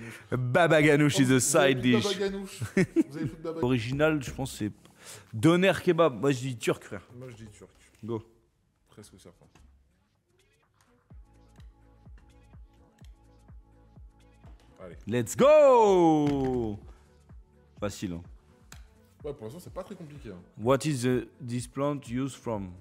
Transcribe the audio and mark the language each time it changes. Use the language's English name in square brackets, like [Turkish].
[English] Baba Ganouche is a side dish. [French] Baba Ganouche. Vous avez foutu Baba Original, je pense c'est doner kebab. Moi je dis turc, frère. Moi, je dis turc. Go. Presque certain. Allez. Let's go. Facile. Hein. Ouais, pour l'instant, c'est pas très compliqué. Hein. [English] What is this plant used from?